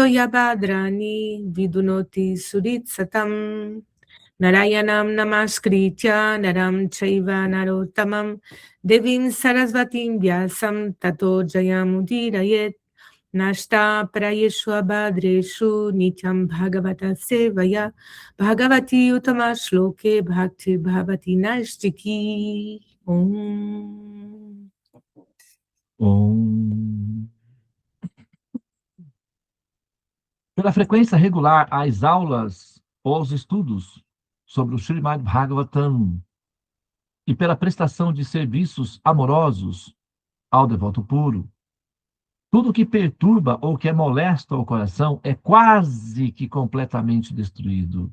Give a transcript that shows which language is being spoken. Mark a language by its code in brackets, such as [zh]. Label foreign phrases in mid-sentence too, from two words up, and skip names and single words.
[sa] अभद्राणि विधुनोति सुहृत्सताम् नारायणं नमस्कृत्य नरं चैव नरोत्तमम् देवीं सरस्वतीं व्यासं ततो जयमुदीरयेत् नष्टप्रायेषु अभद्रेषु नित्यं भागवतसेवया भगवति उत्तमश्लोके भक्तिर्भवति नैष्ठिकी ॐ. ॐ. [pt] Pela frequência regular às aulas ou aos estudos sobre o Srimad Bhagavatam e pela prestação de serviços amorosos ao devoto puro, tudo que perturba ou que é molesto ao coração é quase que completamente destruído.